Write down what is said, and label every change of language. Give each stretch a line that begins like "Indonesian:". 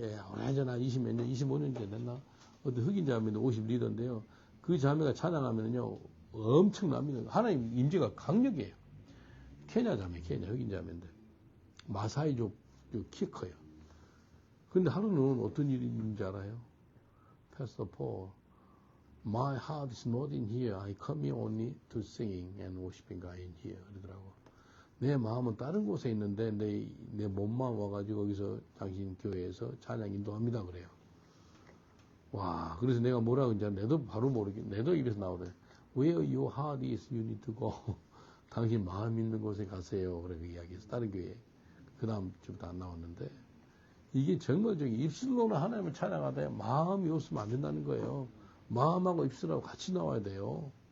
Korean: 예, 오래전에 20몇 년, 25년 전에 됐나? 어떤 흑인 자매인데 50 리더인데요. 그 자매가 찬양하면요, 엄청납니다. 하나님 임재가 강력해요. 케냐 자매, 흑인 자매인데. 마사이족 키 커요. 근데 하루는 어떤 일이 있는지 알아요?
English: Pastor Paul, my heart is not in here. I come here only to singing and worshiping God in here.
Korean: 그러더라고. 내 마음은 다른 곳에 있는데 내 몸만 와가지고 거기서 당신 교회에서 찬양 인도합니다 그래요. 와, 그래서 내가 뭐라고 이제 내도 바로 내도 입에서 나오더래.
English: Where your heart is, you need to go.
Korean: 당신 마음 있는 곳에 가세요. 그래 그 이야기해서 다른 교회. 그 다음 주부터 안 나왔는데 이게 정말 입술로는 하나님을 찬양하되 마음이 없으면 안 된다는 거예요. 마음하고 입술하고 같이 나와야 돼요.